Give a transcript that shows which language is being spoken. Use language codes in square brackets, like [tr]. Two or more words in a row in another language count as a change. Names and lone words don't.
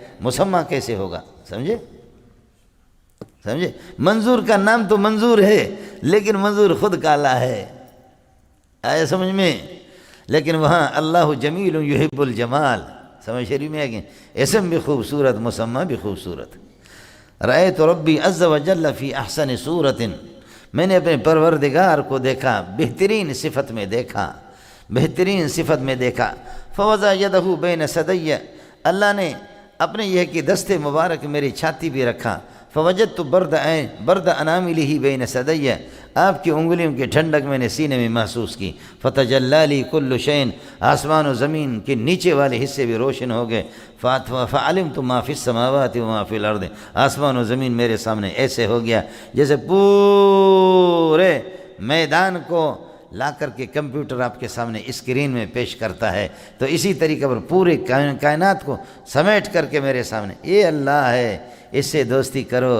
[ur] مسمہ کیسے ہوگا، سمجھے سمجھے، منظور کا نام تو منظور ہے، لیکن منظور خود کالا ہے، آیا سمجھ میں، لیکن وہاں [ar] اللہ جمیل یحب الجمال، [ur] سمجھ شریف میں آگے، اسم بھی خوبصورت، مسمہ بھی خوبصورت، [ar] رأیت ربی عز و جل فی احسن صورت، [ur] میں نے اپنے پروردگار کو دیکھا، بہترین صفت میں دیکھا، بہترین صفت میں دیکھا۔ [ar] فوضع یدہ بین ثدی، [ur] اللہ نے اپنے یہ کہ دست مبارک میری چھاتی بھی رکھا۔ [ar] فوجدت برد اناملہ بین ثدی، [ur] آپ کی انگلیوں کی ٹھنڈک میں نے سینے میں محسوس کی۔ [ar] فتجلی لی کل شیء، [ur] آسمان و زمین کے نیچے والے حصے بھی روشن ہو گئے۔ [ar] فعلمت ما فی السماوات و ما فی الارض، [ur] آسمان و زمین میرے سامنے ایسے ہو گیا جیسے پورے میدان کو لا کر کے کمپیوٹر آپ کے سامنے اسکرین میں پیش کرتا ہے، تو اسی طریقے پر پورے کائنات کو سمیٹ کر کے میرے سامنے، یہ اللہ ہے، اس سے دوستی کرو۔